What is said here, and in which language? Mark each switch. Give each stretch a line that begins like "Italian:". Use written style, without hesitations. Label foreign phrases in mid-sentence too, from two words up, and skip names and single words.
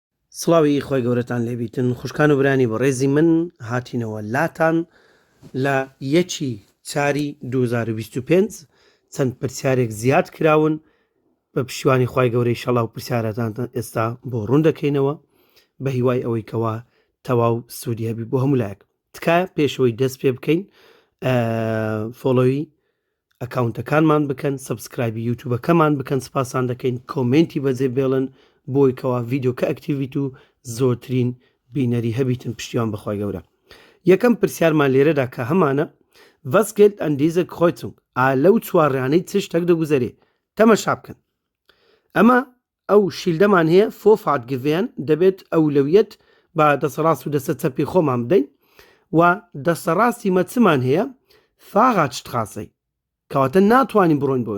Central Kurdish: سڵاوی خۆی گەورەتان لێبیتن خوشکان و برانی بە ڕێزی من هاتینەوە لاتان لە 1/4/2025 چەند پرسیارێک زیاد کراون بە پشتیوانی خی گەورەی شەڵا و پرسیارەتان ئێستا بۆ ڕوون دەکەینەوە بە هیوای ئەوەی کەوا تەواو سوودی هەبی بۆ هەموو لایەک تکایە پێشەوەی دەست پێ بکەین فۆلۆوی ئەکاونتەکانمان بکەن سبسکرایبی یوتیوبەکەمان بکەن سپاسان دەکەین کۆمنتی بەجێ بێڵن بۆی کەوا ڤیدیۆکە ئەکتیڤیت و زۆرترین بینەری هەبیتن پشتیوان بەخوای گەورە یەکەم پرسیارمان لێرەدا کە هەمانە
German: was gilt an diese Kreuzung
Central Kurdish: لەو چوارڕیانەی چ شتێک دەگوزەرێ تەمەشا بکەن ئەمە ئەو شیلدەمان هەیە
German: Vorfahrt geben
Central Kurdish: دەبێت ئەولەویەت بە دەسەڕاست و دەسە چەپی خۆمان بدەین و دەسەڕاستی مەچمان هەیە فاغاتشتخاسەی کەواتە ناتوانین بڕۆین بۆ